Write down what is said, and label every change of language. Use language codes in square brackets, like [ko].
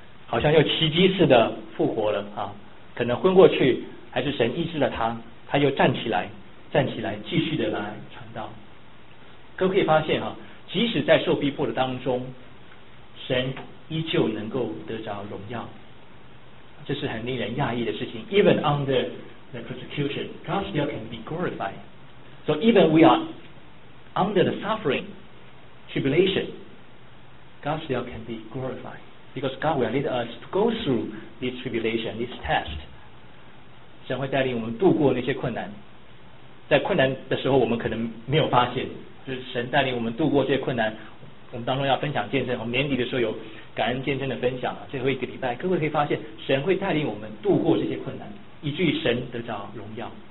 [zh] 好像又奇迹似的复活了啊！可能昏过去，还是神医治了他，他又站起来，站起来继续的来传道。各位可以发现啊，即使在受逼迫的当中，神依旧能够得着荣耀，这是很令人讶异的事情。 [en] Even under the persecution, God still can be glorified. So even we are under the suffering, tribulation, God still can be glorified. Because God will lead us to go through this tribulation, this test. [zh] 神会带领我们度过那些困难。在困难的时候，我们可能没有发现，就是神带领我们度过这些困难。我们当中要分享见证，我们年底的时候有感恩见证的分享，最后一个礼拜，各位可以发现，神会带领我们度过这些困难，以至于神得着荣耀。